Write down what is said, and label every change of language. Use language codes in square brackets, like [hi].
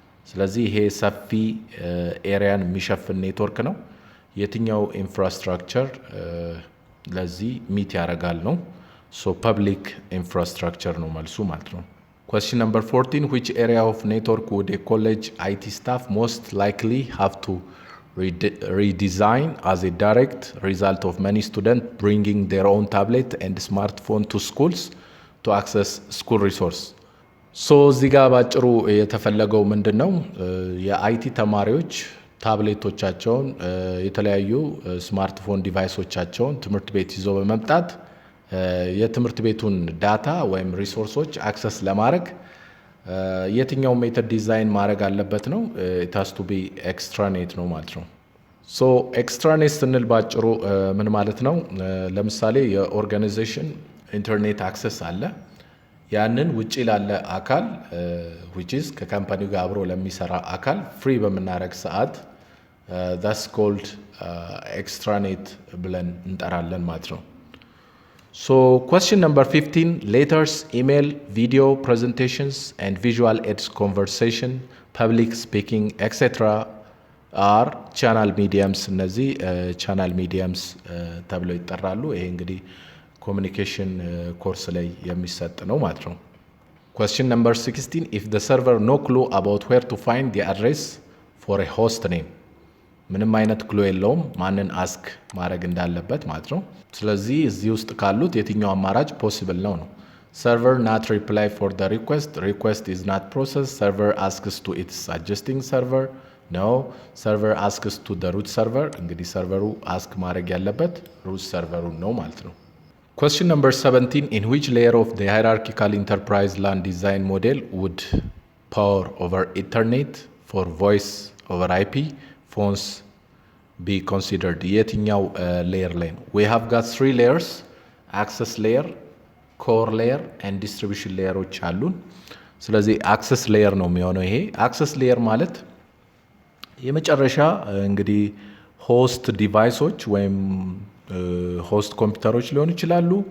[am] ስለዚህ ይሄ ሰፊ ኤሪያን የሚሸፍን ኔትወርክ ነው። የትኛው ኢንፍራስትራክቸር ለዚህ ሚት ያደርጋል ነው። ሶ ፐብሊክ ኢንፍራስትራክቸር ነው መልሱ ማለት ነው። [en] Question number 14, which area of network would a college IT staff most likely have to redesign as a direct result of many students bringing their own tablet and smartphone to schools to access school resource? [am] ሶ እዚህ ጋር ባጭሩ የተፈለገው ምንድን ነው? የአይቲ ተማሪዎች ታብሌቶቻቸውን የተለያዩ ስማርትፎን ዲቫይሶቻቸውን ትምህርት ቤት ይዘው በመምጣት የትምህርት ቤቱን ዳታ ወይም ሪሶርሶች አክሰስ ለማድረግ የትኛው ሜተድ ዲዛይን ማድረግ አለበት ነው። [en] it has to be extranet [am] ነው ማለት ነው። ሶ ኤክስትራኔት ስንል ባጭሩ ምን ማለት ነው? ለምሳሌ የኦርጋናይዜሽን ኢንተርኔት አክሰስ አለ። ያንን ውጪ ላለ አካል [en] which is [am] ከካምፓኒው ጋር አብሮ ለሚሰራ አካል ፍሪ በምናደርግ ሰዓት [en] that's called extranet [am] ብለን እንጠራለን ማለት ነው። [en] So question number 15, letters, email, video, presentations, and visual aids, conversation, public speaking, etc. are channel mediums. [am] እነዚህ channel mediums ተብለው ይጠራሉ። ይሄ እንግዲህ ኮሚኒኬሽን ኮርስ ላይ የሚሰጥ ነው ማለት ነው። [en] Question number 16, if the server no clue about where to find the address for a host name. [am] ምንም አይነት ክሎ የለውም ማንን አስክ ማድረግ እንዳለበት ማለት ነው። ስለዚህ እዚህ ውስጥ ካሉት የትኛው አማራጭ ፖሲብል ነው ነው። [en] server not reply for the request is not processed, server asks to its adjusting server, no, server asks to the root server. [am] እንግዲህ ሰርቨሩ አስክ ማድረግ ያለበት root serverውን ነው ማለት ነው። [en] Question number 17, in which layer of the hierarchical enterprise LAN design model would power over Ethernet for voice over IP phones be considered? [am] የትኛው ሌየር ላይ ነው? [en] We have got 3 layers, access layer, core layer and distribution [am] layerዎች አሉን። ስለዚህ access layer ነው የሚሆነው ይሄ። access layer ማለት የመጨረሻ እንግዲህ ሆስት ዲቫይሶች ወይም ሆስት ኮምፒውተሮች ሊሆኑ ይችላሉ